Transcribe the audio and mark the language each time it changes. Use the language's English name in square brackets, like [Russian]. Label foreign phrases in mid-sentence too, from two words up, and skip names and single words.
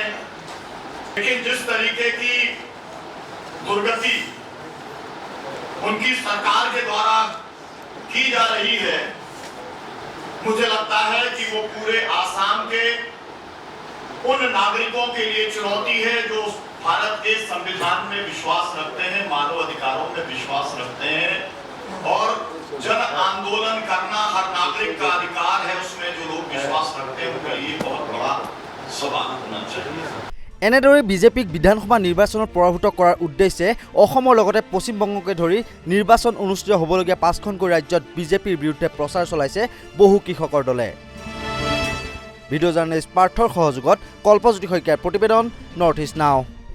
[Hindi] लेकिन जिस तरीके की दुर्गति उनकी सरकार के द्वारा की जा रही है, मुझे लगता है कि वो पूरे आसाम के उन नागरिकों के लिए चुनौती है जो भारत के संविधान में विश्वास रखते हैं, मानव अधिकारों में विश्वास रखते हैं, और जन आंदोलन करना हर नागरिक का अधिकार है। उसमें जो लोग विश्वास रखते हैं उनके लिए बहुत बड़ा सवाल होना चाहिए। [Assamese] এনেদৰে বিজেপিক বিধানসভা নিৰ্বাচনত পৰাভূত কৰাৰ উদ্দেশ্যে অসমৰ লগতে পশ্চিমবংগকে ধৰি নিৰ্বাচন অনুষ্ঠিত হ'বলগীয়া 5খনকৈ ৰাজ্যত বিজেপিৰ বিৰুদ্ধে প্ৰচাৰ চলাইছে বহু কৃষকৰ দলে। ভিডিঅ' জাৰ্নেলিষ্ট পাৰ্থৰ সহযোগত কল্পজ্যোতি শইকীয়াৰ প্ৰতিবেদন নৰ্থ ইষ্ট নাও।